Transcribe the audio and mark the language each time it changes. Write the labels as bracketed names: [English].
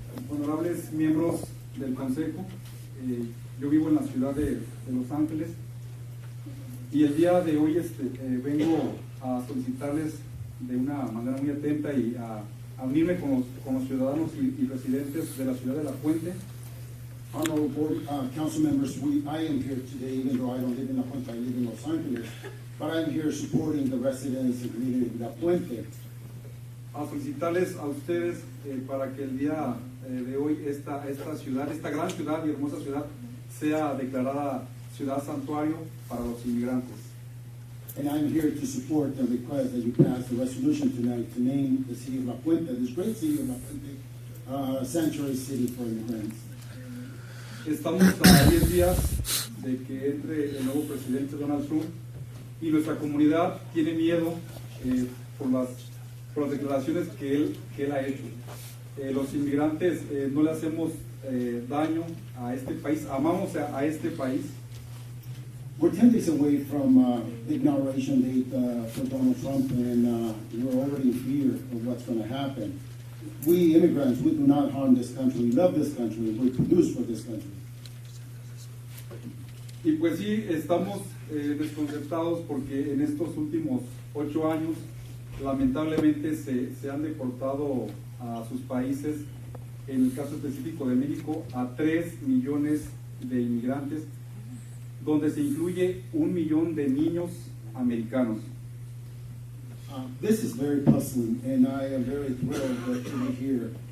[Spanish] Honorables miembros del Consejo, yo vivo en la ciudad de Los Ángeles y el día de hoy vengo a solicitarles de una manera muy atenta y a unirme con los ciudadanos y residentes de la ciudad de La Puente. [English] Honorable council members, I am here today, even though I don't live in La Puente, I live in Los Angeles, but I'm here supporting the residents and community of La Puente. [Spanish] A solicitarles a ustedes para que el día de hoy esta ciudad, esta gran ciudad y hermosa ciudad, sea declarada Ciudad Santuario para los inmigrantes. [English] And I'm here to support the request that you pass the resolution tonight to name the city of La Puente, this great city of La Puente, sanctuary city for immigrants. [Spanish] Estamos a 10 días de que entre el nuevo presidente Donald Trump y nuestra comunidad tiene miedo por las declaraciones que él ha hecho. Los inmigrantes no le hacemos daño a este país, amamos a este país. [English] We're 10 days away from the inauguration date for Donald Trump, and we're already in fear of what's going to happen. we immigrants, we do not harm this country. We love this country. We produce for this country. [Spanish] Y pues sí, estamos desconcertados porque en estos últimos 8 años lamentablemente se han deportado a sus países, en el caso específico de México, a 3 millones de inmigrantes, donde se incluye 1 millón de niños americanos. [English] This is very puzzling, and I am very thrilled to be here.